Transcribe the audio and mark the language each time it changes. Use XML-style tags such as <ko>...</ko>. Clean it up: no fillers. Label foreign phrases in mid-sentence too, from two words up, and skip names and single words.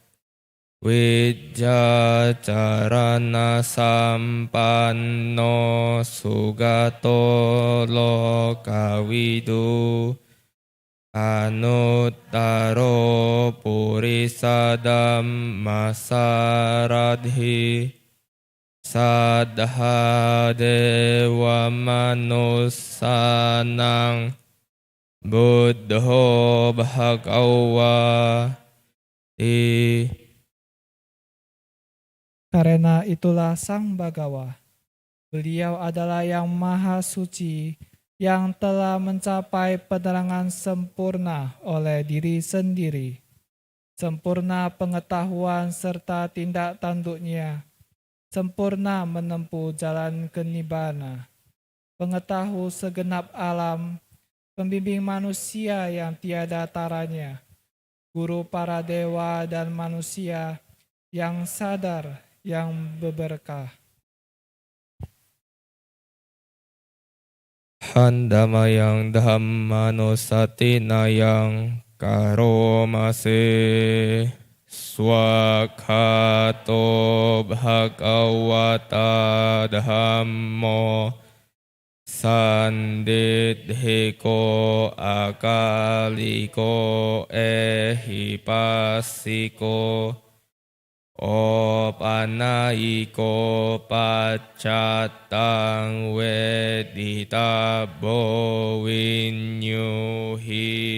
<pi>Wijjacarana sampanno sugato lokawidu anuttaro purisadam masaradhi sadha dewa manusanang buddho bhagava</pi> <id>Karena itulah Sang Bagawa. Beliau adalah yang maha suci, yang telah mencapai penerangan sempurna oleh diri sendiri. Sempurna pengetahuan serta tindak tanduknya. Sempurna menempuh jalan ke nibbana. Pengetahu segenap alam, pembimbing manusia yang tiada taranya. Guru para dewa dan manusia yang sadar, yang berberkah.</id> <pi>Handamayang dhammanusatinayang karomase swakhato bhagavata dhammo sandidhiko akaliko ehipasiko Opanaiko pacatang weditabo winyuhi</pi>